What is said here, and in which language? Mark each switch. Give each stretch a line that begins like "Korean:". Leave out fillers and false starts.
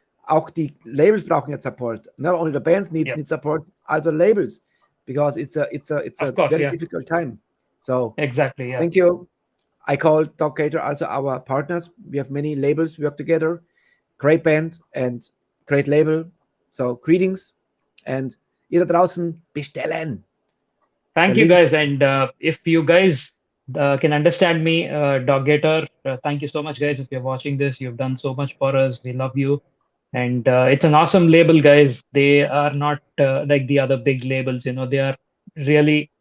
German: Auch die Labels brauchen jetzt Support.
English: Not only the bands need support, also labels, because it's a very difficult time. So exactly, yeah. Thank you. I call Dog Gator also our partners. We have many labels we work together. Great band and great label. So greetings, and
German: ihr da draußen bestellen.
English: Thank you guys, and if you guys can understand me, Dog Gator, thank you so much, guys. If you're watching this, you've done so much for us. We love you. And it's an awesome label, guys. They are not like the other big labels, you know. They are really